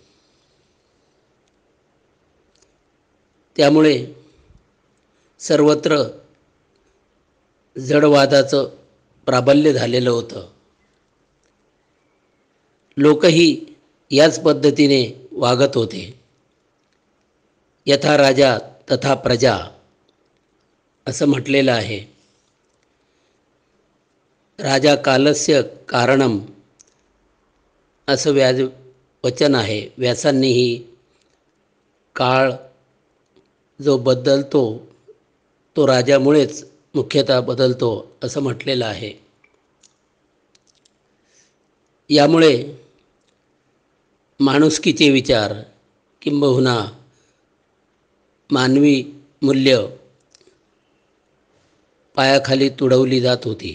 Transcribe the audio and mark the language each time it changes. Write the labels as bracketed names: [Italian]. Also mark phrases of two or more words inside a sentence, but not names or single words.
[Marathi] त्यामुळे सर्वत्र जडवादाचं प्राबल्य झालेलं होतं. लोकही याच पद्धतीने वागत होते. [Sanskrit] यथा राजा तथा प्रजा [Marathi] असं म्हटलेलं आहे. [Sanskrit] राजा कालस्य कारणम [Marathi] असं वचन आहे. व्यासांनीही काळ जो बदलतो तो राजामुळेच मुख्यतः बदलतो असं म्हटलेलं आहे. यामुळे माणुसकीचे विचार किंबहुना मानवी मूल्य पायाखाली तुडवली जात होती.